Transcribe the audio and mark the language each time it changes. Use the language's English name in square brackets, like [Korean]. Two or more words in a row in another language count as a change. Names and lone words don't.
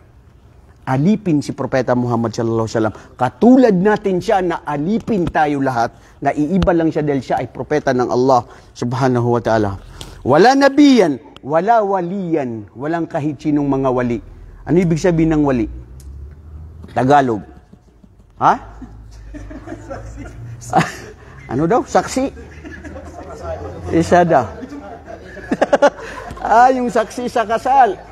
[Filipino] Alipin si Propeta Muhammad [Arabic] صلى الله عليه وسلم. [Filipino] Katulad natin siya na alipin tayo lahat, na iiba lang siya dahil siya ay propeta ng [Arabic] الله سبحانه وتعالى. ولا نبيا ولا وليا, [Filipino] walang kahit sinong mga wali. Ano ibig sabihin ng wali? Tagalog. Ha? Ano daw? Saksi? Isa daw. Yung saksi sa kasal.